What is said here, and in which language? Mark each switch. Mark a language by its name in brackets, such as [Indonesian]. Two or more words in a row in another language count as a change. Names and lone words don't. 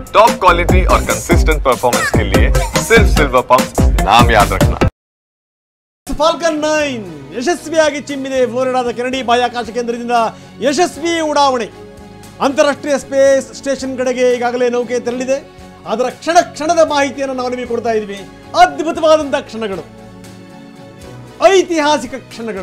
[Hindi] टॉप क्वालिटी और कंसिस्टेंट परफॉर्मेंस के लिए सिर्फ सिल्वर पंप नाम याद रखना। [Kannada] ಫಾಲ್ಕನ್ 9 ಯಶಸ್ವಿಯಾಗಿ ಚಿಮ್ಮಿದೆ. ಫ್ಲೋರಿಡಾದ ಕೆನಡಿ ಬಾಹ್ಯಾಕಾಶ ಕೇಂದ್ರದಿಂದ ಯಶಸ್ವಿ ಉಡಾವಣೆ. ಅಂತಾರಾಷ್ಟ್ರೀಯ ಸ್ಪೇಸ್ ಸ್ಟೇಷನ್ ಕಡೆಗೆ ಈಗಾಗಲೇ ನೌಕೆ ತೆರಳಿದೆ. ಅದರ ಕ್ಷಣದ ಮಾಹಿತಿಯನ್ನು ನಾವು ನಿಮಗೆ ಕೊಡ್ತಾ ಇದ್ದೀವಿ. ಅದ್ಭುತವಾದಂತಹ ಕ್ಷಣಗಳು, ಐತಿಹಾಸಿಕ ಕ್ಷಣಗಳು.